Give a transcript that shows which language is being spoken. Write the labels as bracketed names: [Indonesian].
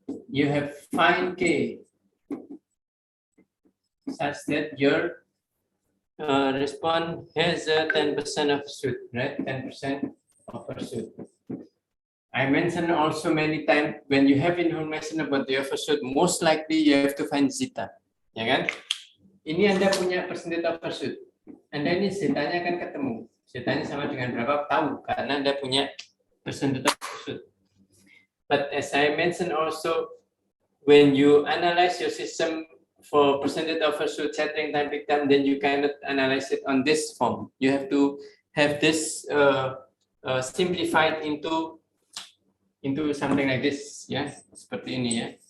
[English] you have find k such that your response has a 10% overshoot, right? 10% overshoot. I mentioned also many times when you have information about the overshoot, most likely you have to find zeta, [Indonesian] ya kan? Ini Anda punya percentage overshoot. Anda ini zetanya akan ketemu. Zetanya sama dengan berapa? Tahu, karena Anda punya percentage overshoot. [English] But as I mentioned also, when you analyze your system for percentage overshoot, settling time, peak time, then you cannot analyze it on this form. You have to have this simplified into something like this, ya, [Indonesian] seperti ini ya.